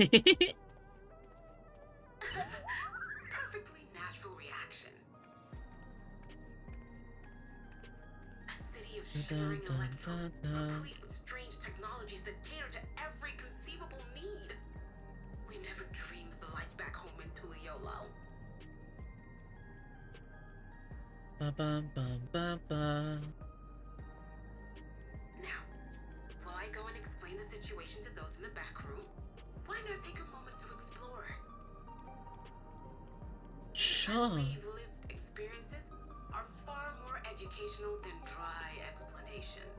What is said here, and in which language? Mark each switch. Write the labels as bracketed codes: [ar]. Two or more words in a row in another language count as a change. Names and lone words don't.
[en] Perfectly natural reaction. A city of shivering electrodes, complete with strange technologies that cater to every conceivable need. We never dreamed the lights back home in Tuliolo. Ba ba ba ba ba. Now, while I go and explain the situation to those in the back room, why not take a moment to explore? Sure. As we've lived educational than dry explanations.